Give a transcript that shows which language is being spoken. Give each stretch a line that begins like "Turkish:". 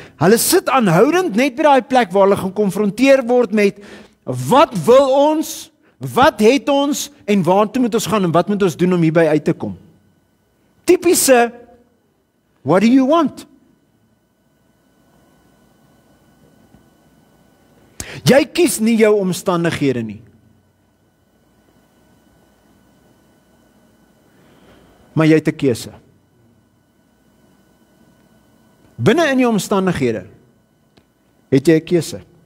Afrikaans: Hulle sit aanhoudend net by daai plek waar hulle gekonfronteer word met wat wil ons, wat het ons en waartoe moet ons gaan en wat moet ons doen om hierby uit te kom. Tipiese,
English: what do you want?
Afrikaans: Jy kies nie jou omstandighede nie. Maar jy het 'n keuse. Binne in jou omstandighede het jy 'n keuse.